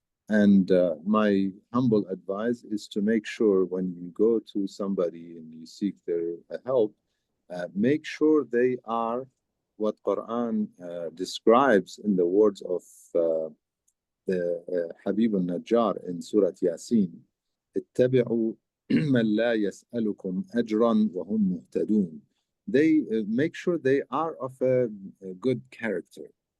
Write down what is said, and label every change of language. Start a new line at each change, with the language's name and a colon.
English: And my humble advice is to make sure when you go to somebody and you seek their help, make sure they are what Quran describes in the words of the Habib al-Najjar in Surah Yasin.
Arabic: اتبعوا من لا يسألكم أجرا وهم مهتدون.
English: They make sure they are of a good character.